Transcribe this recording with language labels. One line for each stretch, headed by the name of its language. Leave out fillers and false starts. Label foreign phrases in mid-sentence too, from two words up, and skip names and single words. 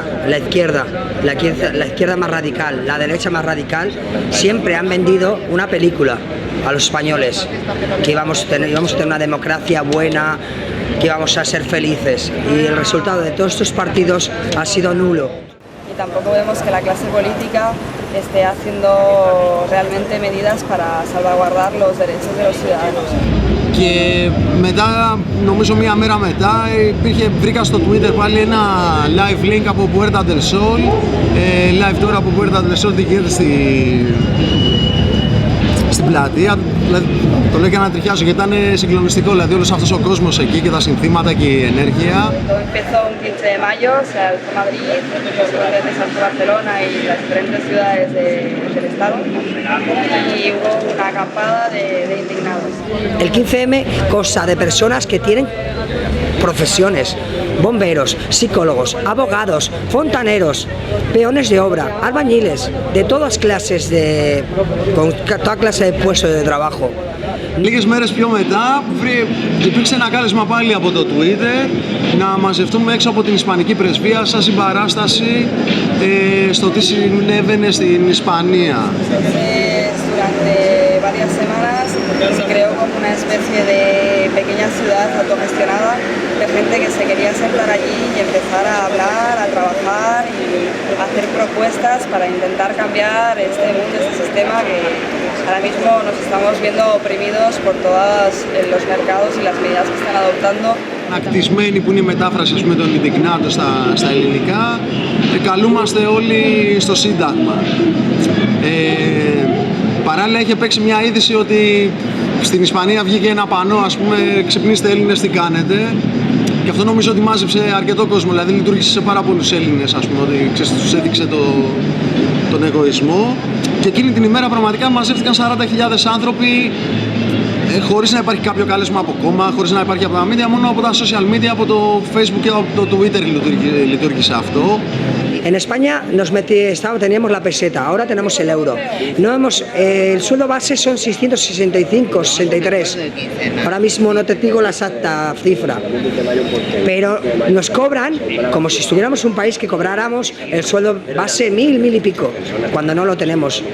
Spanish: la izquierda más radical, la derecha más radical, siempre han vendido una película a los españoles, que íbamos a tener una democracia buena, que íbamos a ser felices, y el resultado de todos estos partidos ha sido nulo. Y tampoco vemos que la clase política esté haciendo realmente medidas para salvaguardar los derechos de los ciudadanos.
Greek: Και μετά, νομίζω μία μέρα μετά, βρήκα στο Twitter πάλι ένα
English: live link
Greek: από Puerta del Sol, live τώρα από Puerta del Sol, τι γίνεται στην πλατεία. Δηλαδή, το λέω και να τριχιάζω γιατί ήταν συγκλονιστικό, δηλαδή όλος αυτός ο κόσμος εκεί και τα συνθήματα και η ενέργεια.
Spanish: Empezó un 15 de mayo, se alzó Madrid, los corredores de Barcelona y las diferentes ciudades del estado, y hubo una acampada de indignados. El 15M consta de personas que tienen profesiones, bomberos, psicólogos, abogados, fontaneros, peones de obra, albañiles, de todas clases, con toda clase de puestos de trabajo.
Greek: Λίγες μέρες πιο μετά υπήρξε ένα κάλεσμα πάλι από το Twitter να μαζευτούμε έξω από την Ισπανική Πρεσβεία σαν συμπαράσταση στο τι συνέβαινε στην Ισπανία.
Spanish: Varias semanas se creó como una especie de pequeña ciudad autogestionada de gente que se quería sentar allí y empezar a hablar, a trabajar y hacer propuestas para intentar cambiar este mundo, este sistema que ahora mismo nos estamos viendo oprimidos por todos los mercados y las medidas que están adoptando.
Greek: Ακτισμένη που είναι η μετάφραση με τον Ιντιγνάτο στα ελληνικά, καλούμαστε όλοι στο Σύνταγμα. Παράλληλα είχε παίξει μια είδηση ότι στην Ισπανία βγήκε ένα πανό, ας πούμε, ξυπνήστε Έλληνες τι κάνετε, και αυτό νομίζω ότι μάζεψε αρκετό κόσμο, δηλαδή λειτουργήσε σε πάρα πολλούς Έλληνες, ας πούμε, ότι τους έδειξε τον εγωισμό, και εκείνη την ημέρα πραγματικά μαζεύτηκαν 40.000 άνθρωποι χωρίς να υπάρχει κάποιο κάλεσμα από κόμμα, χωρίς να υπάρχει από τα media, μόνο από τα
English: social media,
Greek: από το Facebook και από το Twitter λειτουργήσε αυτό.
Spanish: En España teníamos la peseta, ahora tenemos el euro. El sueldo base son 665, 63. Ahora mismo no te digo la exacta cifra. Pero nos cobran como si estuviéramos en un país que cobráramos el sueldo base 1000 y pico, cuando no lo tenemos.